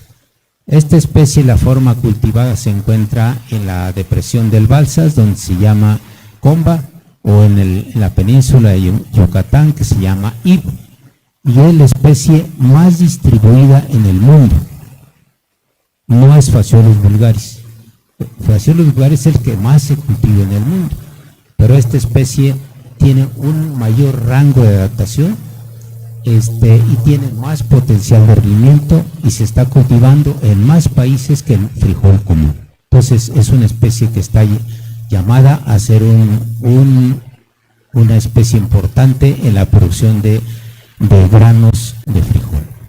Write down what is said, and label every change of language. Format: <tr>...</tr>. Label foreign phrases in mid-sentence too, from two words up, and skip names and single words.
<es>Esta especie, la forma cultivada, se encuentra en la depresión del Balsas, donde se llama comba, o en la península de Yucatán, que se llama ibo, y es la especie más distribuida en el mundo. No es Phaseolus vulgaris. Phaseolus vulgaris es el que más se cultiva en el mundo, pero esta especie tiene un mayor rango de adaptación y tiene más potencial de rendimiento y se está cultivando en más países que el frijol común. Entonces es una especie que está llamada a ser una especie importante en la producción de granos de frijol.</es>